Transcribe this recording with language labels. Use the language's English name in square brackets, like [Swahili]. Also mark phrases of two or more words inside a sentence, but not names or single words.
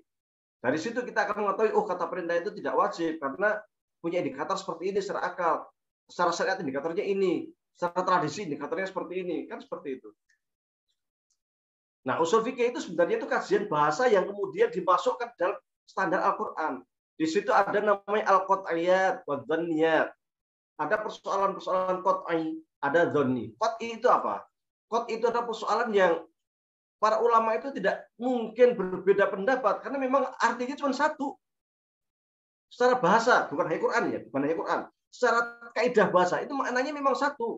[Indonesian] Dari situ kita akan mengetahui kata perintah itu tidak wajib karena punya indikator seperti ini secara akal. Secara syariat indikatornya ini, secara tradisi indikatornya seperti ini, kan seperti itu. Nah, usul fikih itu sebenarnya itu kajian bahasa yang kemudian dimasukkan dalam standar Al-Qur'an. Di situ ada namanya [Arabic] القطعيات والظنيات. [Indonesian] Ada persoalan-persoalan qat'i, ada dzanni. Qat'i itu apa? Qat'i itu adalah persoalan yang para ulama itu tidak mungkin berbeda pendapat karena memang artinya cuma satu. Secara bahasa, bukan hanya Quran ya, bukan hanya Quran. Secara kaidah bahasa itu maknanya memang satu.